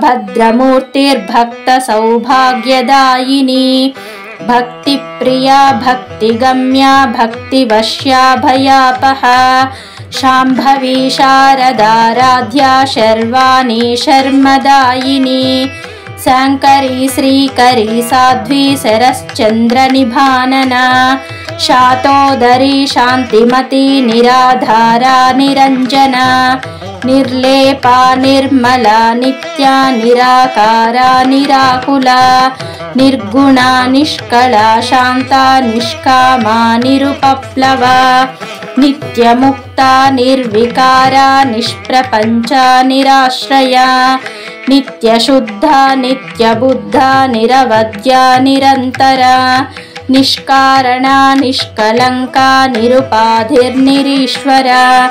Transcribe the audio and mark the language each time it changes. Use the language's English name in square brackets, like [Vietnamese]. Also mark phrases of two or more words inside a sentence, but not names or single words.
[Sanskrit] भद्रमूर्तिर्भक्तसौभाग्यदायिनी भक्तिप्रिया भक्तिगम्या भक्तिवश्या भयापहा शाम्भवी शारदाराध्या शर्वाणी शर्मदायिनी శాంకరీ శ్రీకరీ సాధ్వీ శరశ్చంద్రనిభాననా శాతోదరీ శాంతిమతి నిరాధారా నిరంజనా నిర్లేపా నిర్మలా నిత్యా నిరాకారా నిరాకులా నిర్గుణా నిష్కళా శాంతా నిష్కామా నిరుపప్లవా నిత్యముక్తా నిర్వికారా నిష్ప్రపంచా నిరాశ్రయా నిత్యశుద్ధా నిత్యబుద్ధా నిరవద్యా నిరంతరా నిష్కారణా నిష్కలంకా నిరుపాధిర్నిరీశ్వరా